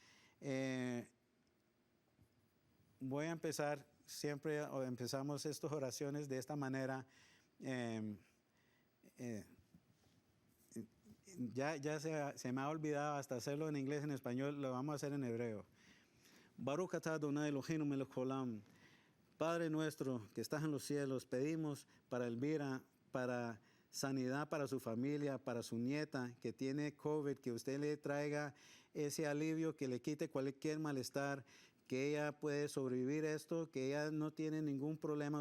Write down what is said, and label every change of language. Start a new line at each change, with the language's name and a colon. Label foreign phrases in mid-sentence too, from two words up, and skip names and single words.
Spanish: Voy a empezar, siempre empezamos estas oraciones de esta manera. Ya se me ha olvidado hasta hacerlo en inglés, en español, lo vamos a hacer en hebreo.
Hebrew: ברוך אתה אדוני אלוהינו מלך העולם.
Spanish: Padre nuestro que estás en los cielos, pedimos para Elvira, para sanidad para su familia, para su nieta que tiene COVID, que usted le traiga ese alivio, que le quite cualquier malestar, que ella puede sobrevivir esto, que ella no tiene ningún problema.